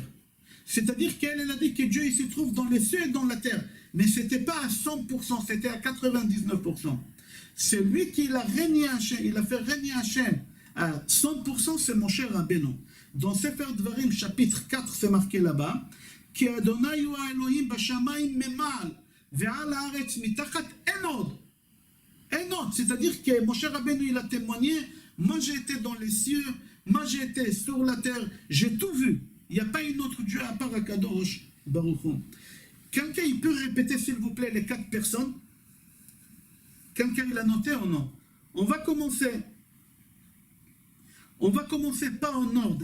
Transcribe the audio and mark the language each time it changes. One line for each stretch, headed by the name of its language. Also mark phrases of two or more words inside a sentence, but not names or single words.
French: C'est-à-dire qu'elle a dit que Dieu il se trouve dans les cieux et dans la terre. Mais ce n'était pas à 100%, c'était à 99%. C'est lui qui a régné Hachem, il a fait régner Hachem à 100%, c'est mon cher Rabbeinu. Dans Sefer Dvarim, chapitre 4, c'est marqué là-bas,
Hebrew: כי ה׳ הוא האלהים בשמים ממעל, ועל הארץ מתחת אין עוד. Enod,
French: c'est-à-dire que mon cher Rabbeinu, il a témoigné, moi j'ai été dans les cieux, moi j'ai été sur la terre, j'ai tout vu. Il n'y a pas une autre Dieu à part
Hebrew: הקדוש ברוך הוא.
French: Quelqu'un, il peut répéter, s'il vous plaît, les 4 personnes? Quelqu'un, il a noté ou non? On va commencer pas en ordre.